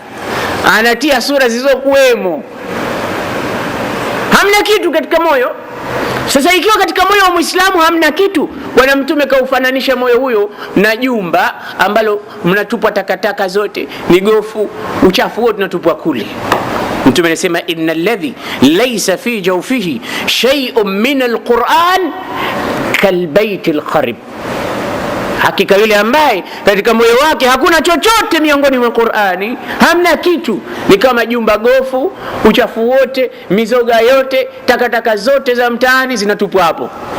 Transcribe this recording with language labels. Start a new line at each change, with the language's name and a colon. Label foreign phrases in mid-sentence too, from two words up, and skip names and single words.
Swahili: Anatia sura zilizokuwemo, hamna kitu katika moyo. Sasa ikiwa katika moyo wa Muislamu hamna kitu, Bwana Mtume kaufananisha moyo huyo na jumba ambalo mnatupwa takataka zote, migofu, uchafu wote unatupwa kule. Mtume anasema
Arabic: إن الذي ليس في جوفه شيء من القرآن كالبيت الخرب,
Swahili: hakika yule ambaye katika moyo wake hakuna chochote miongoni mwa Qur'ani, hamna kitu, ni kama jumba gofu, uchafu wote, mizoga yote, takataka zote za mtaani zinatupwa hapo.